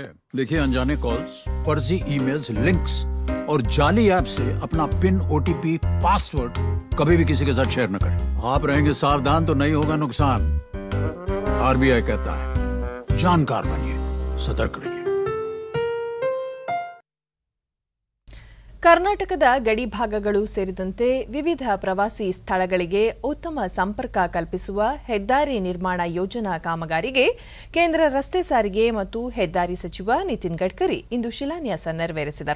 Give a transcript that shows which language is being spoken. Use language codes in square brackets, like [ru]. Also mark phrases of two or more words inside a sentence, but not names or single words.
[hi] देखिए, अनजाने कॉल्स, फर्जी ईमेल्स, लिंक्स और जाली ऐप से अपना पिन, OTP, पासवर्ड कभी भी किसी के साथ शेयर न करें। आप रहेंगे सावधान तो नहीं होगा नुकसान। RBI कहता है, जानकार बनिए, सतर्क रहिए। [kn] ಕರ್ನಾಟಕದ ಗಡಿ ಭಾಗಗಳು ಸೇರಿದಂತೆ ವಿವಿಧ ಪ್ರವಾಸಿ ಸ್ಥಳಗಳಿಗೆ ಉತ್ತಮ ಸಂಪರ್ಕ ಕಲ್ಪಿಸುವ ಹೆದ್ದಾರಿ ನಿರ್ಮಾಣ ಯೋಜನಾ ಕಾಮಗಾರಿಗೆ ಕೇಂದ್ರ ರಸ್ತೆ ಸಾರಿಗೆ ಮತ್ತು ಹೆದ್ದಾರಿ ಸಚಿವ ನಿತಿನ್ ಗಡ್ಕರಿ ಇಂದು ಶಿಲಾನ್ಯಾಸ ನೆರವೇರಿಸಿದರು.